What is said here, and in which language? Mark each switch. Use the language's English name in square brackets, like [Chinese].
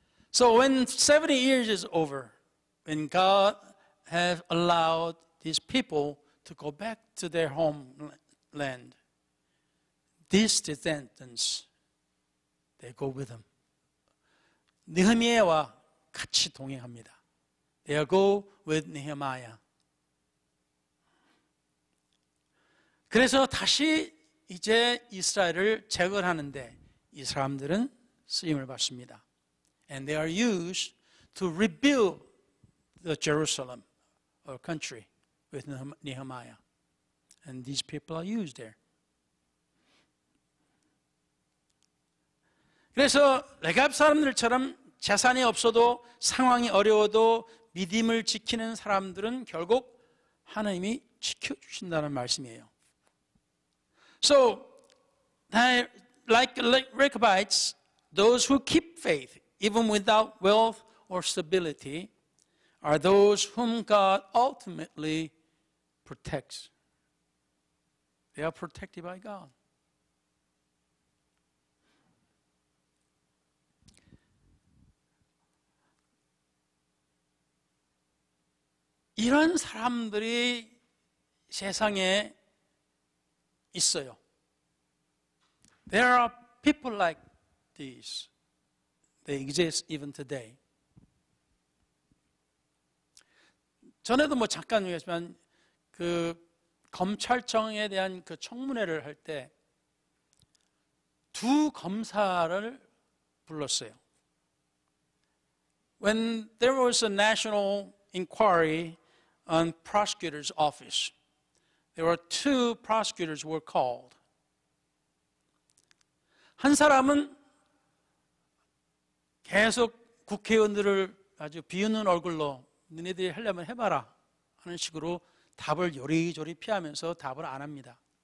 [English] So when 70 years is over, when God has allowed these people to go back to their homeland, these descendants, they go with them. [Korean] 느헤미야와 같이 동행합니다. [English] They go with Nehemiah. [Korean] 그래서 다시 이제 이스라엘을 재건하는데 이 사람들은 쓰임을 받습니다. [English] And they are used to rebuild the Jerusalem or country with Nehemiah. And these people are used there. [Korean] 그래서 레갑 사람들처럼 재산이 없어도 상황이 어려워도 믿음을 지키는 사람들은 결국 하나님이 지켜주신다는 말씀이에요. [English] So, like Rechabites, those who keep faith, even without wealth or stability, are those whom God ultimately protects. They are protected by God. [Korean] 이런 사람들이 세상에 있어요. [English] There are people like these. They exist even today. [Korean] 전에도 뭐 잠깐 얘기했지만 그 검찰청에 대한 그 청문회를 할 때 두 검사를 불렀어요. [English] When there was a national inquiry on prosecutor's office, there were two prosecutors were called. [Korean] 한 사람은 계속 국회의원들을 아주 비웃는 얼굴로 너네들이 하려면 해봐라 하는 식으로 답을 요리조리 피하면서 답을 안 합니다.